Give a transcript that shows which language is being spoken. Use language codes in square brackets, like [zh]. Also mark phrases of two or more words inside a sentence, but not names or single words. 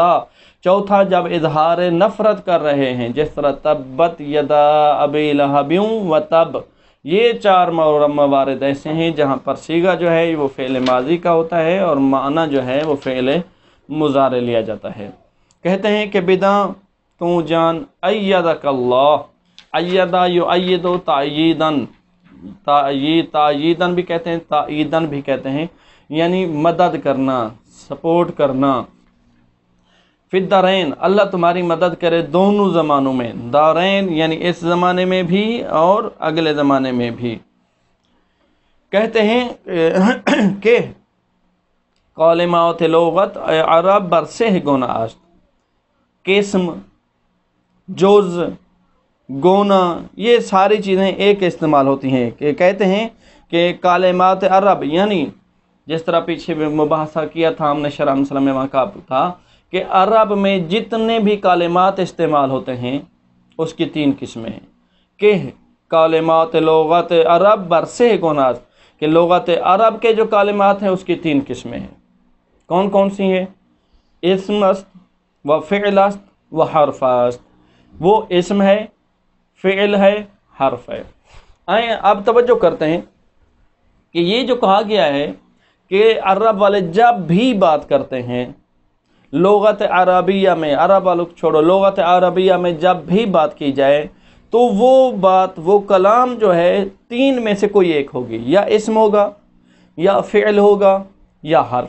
[ur] چوتھا جب اظہار نفرت کر رہے ہیں، جس طرح [ar] تبت یدا ابی لہب و تب. [ur] یہ چار موارد ایسے ہیں جہاں پر صیغہ جو ہے وہ فعل ماضی کا ہوتا ہے اور معنی جو ہے وہ فعل مضارع لیا جاتا ہے. کہتے ہیں کہ بداں تو جان [ar] ایدک اللہ، [ur] ایدہ یؤید تأییداً، تأییداً بھی کہتے ہیں، تأییداً بھی کہتے ہیں، یعنی مدد کرنا، سپورٹ کرنا. [ar] فی الدارین، [ur] اللہ تمہاری مدد کرے دونوں زمانوں میں. دارین یعنی اس زمانے میں بھی اور اگلے زمانے میں بھی. کہتے ہیں کہ [fa] کلمات لغت عرب برسہ گونا است، قسم، جز، [ur] گونا، یہ ساری چیزیں ایک استعمال ہوتی ہیں. کہ کہتے ہیں کہ کلمات عرب، یعنی جس طرح پیچھے مباحثہ کیا تھا ہم نے شرح مسلم میں، وہاں کا تھا کہ عرب میں جتنے بھی کلمات استعمال ہوتے ہیں اس کی تین قسمیں ہیں. کہ [fa] کلمات لغت عرب برسہ گوناست، [ur] کہ لغت عرب کے جو کلمات ہیں اس کی تین قسمیں ہیں. کون کون سی ہیں؟ [fa] اسم است و فعل است و حرف است. [ur] وہ اسم ہے، فعل ہے، حرف ہے. آئیں اب توجہ کرتے ہیں کہ یہ جو کہا گیا ہے کہ عرب والے جب بھی بات کرتے ہیں لغت عربیہ میں، عرب والوں کو چھوڑو، لغت عربیہ میں جب بھی بات کی جائے تو وہ بات، وہ کلام جو ہے تین میں سے کوئی ایک ہوگی، یا اسم ہوگا، یا فعل ہوگا، یا حرف.